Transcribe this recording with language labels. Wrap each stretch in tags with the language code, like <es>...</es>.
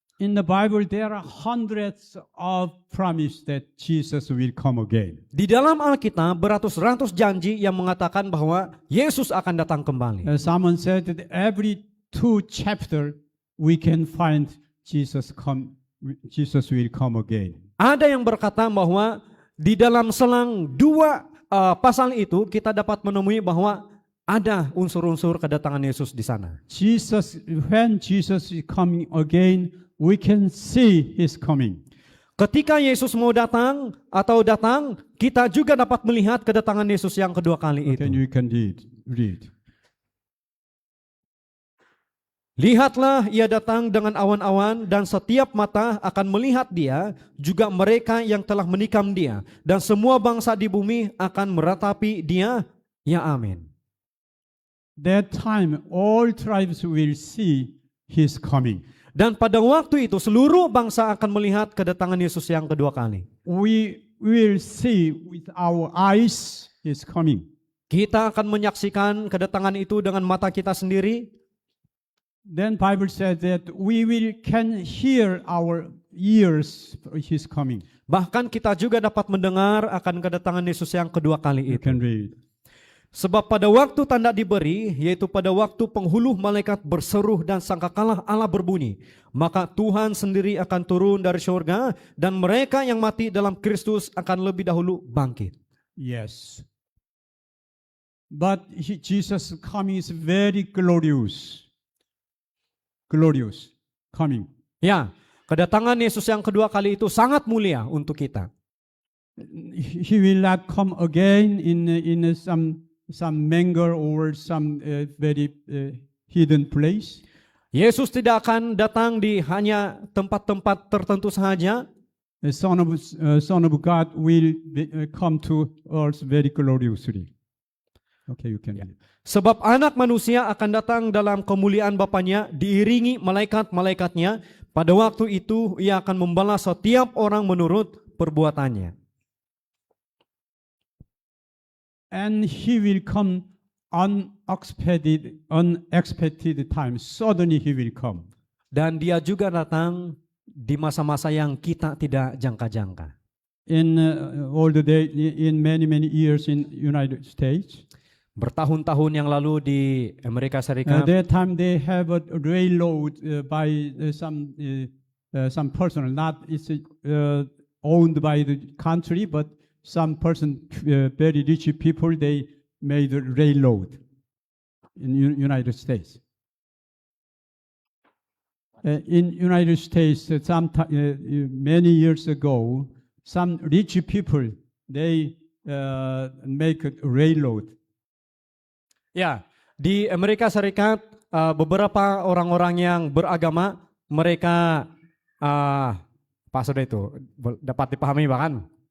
<en>In the Bible there are hundreds of promises that Jesus will come again.</en> <ms>Di dalam Alkitab beratus-ratus janji yang mengatakan bahwa Yesus akan datang kembali.</ms> <en>Someone said that every 2 chapters we can find Jesus will come again.</en> <ms>Ada yang berkata bahwa di dalam selang 2 pasal itu kita dapat menemui bahwa ada unsur-unsur kedatangan Yesus di sana.</ms> <en>When Jesus is coming again, we can see His coming.</en> <ms>Ketika Yesus mau datang, kita juga dapat melihat kedatangan Yesus yang kedua kali itu.</ms> <en>You can read.</en> <ms>Lihatlah, ia datang dengan awan-awan, dan setiap mata akan melihat dia, juga mereka yang telah menikam dia, dan semua bangsa di bumi akan meratapi dia. Ya amin.</ms> <en>That time all tribes will see His coming.</en> <ms>Dan pada waktu itu seluruh bangsa akan melihat kedatangan Yesus yang kedua kali.</ms> <en>We will see with our eyes His coming.</en> <ms>Kita akan menyaksikan kedatangan itu dengan mata kita sendiri.</ms> <en>Then Bible says that we can hear our ears His coming.</en> <ms>Bahkan kita juga dapat mendengar akan kedatangan Yesus yang kedua kali</ms> <en>You</en> <ms>itu.</ms> <en>can read.</en> <ms>Sebab pada waktu tanda diberi, yaitu pada waktu penghulu malaikat berseru dan sangkakala Allah berbunyi, maka Tuhan sendiri akan turun dari surga, dan mereka yang mati dalam Kristus akan lebih dahulu bangkit.</ms> <en>Yes. But Jesus' coming is very glorious. Glorious coming.</en> <ms>Ya, kedatangan Yesus yang kedua kali itu sangat mulia untuk kita.</ms> <en>He will not come again in some manger or some very hidden place.</en> <ms>Yesus tidak akan datang di hanya tempat-tempat tertentu saja.</ms> <en>The Son of God will come to earth very gloriously. Okay, you can read.</en> <ms>Sebab anak manusia akan datang dalam kemuliaan Bapanya, diiringi malaikat-malaikatnya. Pada waktu itu ia akan membalas setiap orang menurut perbuatannya.</ms> <en>And He will come unexpected time. Suddenly He will come.</en> <ms>Dan dia juga datang di masa-masa yang kita tidak jangka-jangka.</ms> <en>In all the day, in many years in United States.</en> <ms>Bertahun-tahun yang lalu di Amerika Serikat,</ms> <en>That time they have a railroad by some person, not it's owned by the country, but some person, very rich people, they made a railroad in United States. in United States, many years ago, some rich people they make a railroad.</en> <ms>Ya, di Amerika Serikat beberapa orang-orang yang beragama mereka apa sudah itu dapat dipahami bahkan</ms>